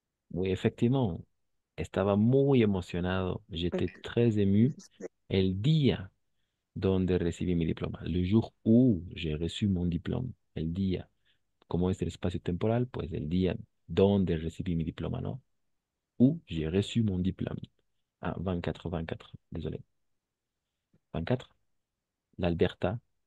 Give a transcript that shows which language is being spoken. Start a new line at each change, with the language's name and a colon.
French: Oui, effectivement,
Spanish: estaba muy emocionado.
French: J'étais Ok. très ému
Spanish: el día donde recibí mi diploma.
French: Le jour où j'ai reçu mon diplôme.
Spanish: El día. Como es el espacio temporal, pues el día donde recibí mi diploma, ¿no?
French: Où j'ai reçu mon diplôme. Ah, 24, 24, désolé. 24. L'Alberta.